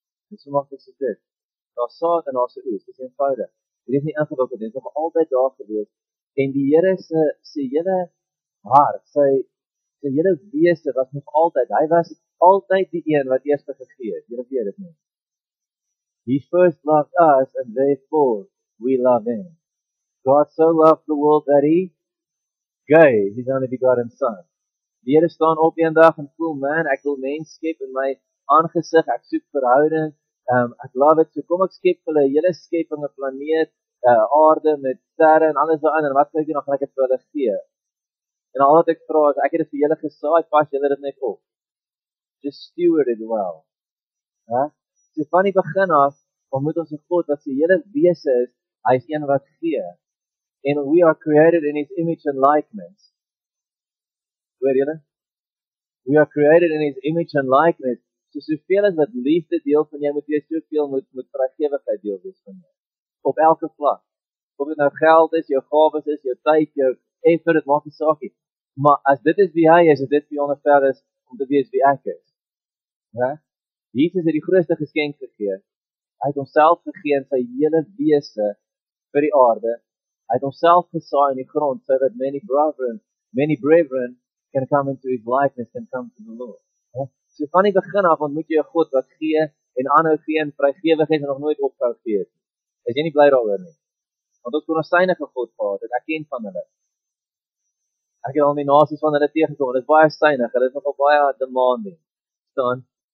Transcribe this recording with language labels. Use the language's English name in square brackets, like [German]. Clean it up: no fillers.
[Afrikaans] Dis so maklik so dit. Daar's saad en daar's 'n oes. Dis eenvoudig. Dit is nie ingewikkeld nie, dit is nog altyd daar gewees. En die Here se hele hart, sy hele wese was nog altyd, hy was altyd die een wat eers gegee het. Julle weet dit nie. [English] He first loved us and therefore we love him. God so loved the world that he gave his only begotten son. [Afrikaans] Die Here staan op eendag en voel, man, ek wil mens skep in my aangesig, ek soek verhouding, ek love it, so kom ek skep hulle hele skepping, 'n planeet, aarde met sterre en alles daarin, en wat kan ek doen, dan gaan ek dit vir hulle gee. En al wat ek vra is, ek het dit vir julle gesaai, pas julle dit net op. [English] Just steward it well. [Afrikaans] Ja? So van die begin af, ontmoet ons 'n God wat sy hele wese is, hy is een wat gee. [English] And we are created in his image and likeness. [Afrikaans] Hoor julle? [English] We are created in his image and likeness. [Afrikaans] So soveel as wat liefde deel van jou moet wees, soveel moet vrygewigheid deel wees van jou. Op elke vlak. Of dit nou geld is, jou gawes is, jou tyd, jou effort, dit maak nie saak nie. Maar as dit is wie hy is dit veronderstel is om te wees wie ek is. Ja? Jesus het die grootste geskenk gegee. Hy het homself gegee in sy hele wese vir die aarde. Hy het homself gesaai in die grond [English] so that many brethren can come into his likeness and come to the Lord. [Afrikaans] Ja? So van die begin af ontmoet jy 'n God wat gee en aanhou gee en vrygewig is en nog nooit ophou gee het. Is jy nie bly daaroor nie? Want ons kon 'n synige God gehad het, ek ken van hulle. Ek het al die nasies van hulle teëgekom. Dit is baie stynig. Hulle is nogal baie demanding. Staan.